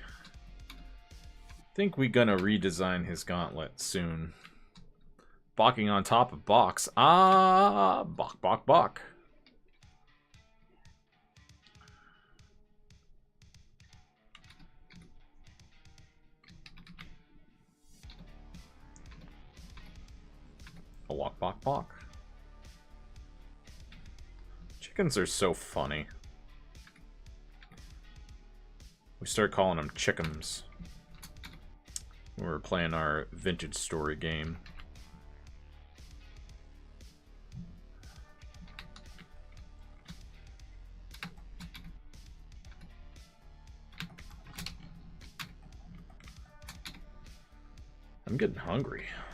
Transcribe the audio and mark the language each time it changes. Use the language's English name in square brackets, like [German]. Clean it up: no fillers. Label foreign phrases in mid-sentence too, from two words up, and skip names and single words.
[English] we gonna redesign his gauntlet soon. Balking on top of box. Ah, bok, bok, bok. A walk, bok, bok. Chickens are so funny. We started calling them chickums. We were playing our vintage story game. I'm getting hungry.